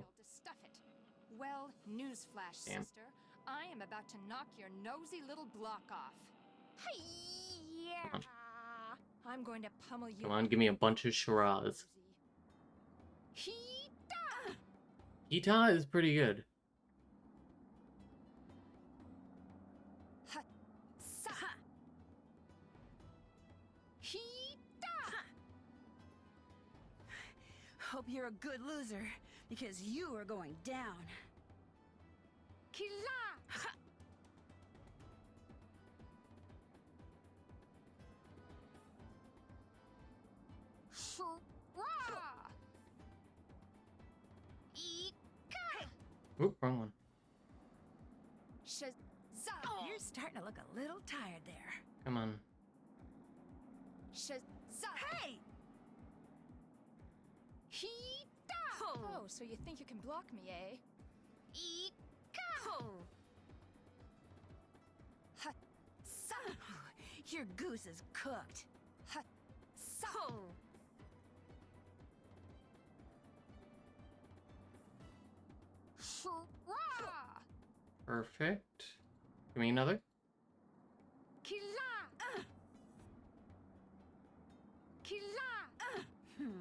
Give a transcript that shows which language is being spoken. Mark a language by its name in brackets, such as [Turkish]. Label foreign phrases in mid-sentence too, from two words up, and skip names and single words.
[English] to stuff it. Well, newsflash, Damn. sister. I am about to knock your nosy little block off. Hi-ya! I'm going to pummel you. Come on, give me a bunch of charades. Hee-da! Ita is pretty good. Ha-sa! Hee-da! Hope you're a good loser, because you are going down. Kila! Hurrah! Ika! Oop, wrong one. Shazza! You're starting to look a little tired there. Come on. Shazza! Hey! Hee-da! Oh, so you think you can block me, eh? Ika! Ha-sa! Your goose is cooked. Ha-sa! Hurrah! Perfect. Give me another. Kila! Kila!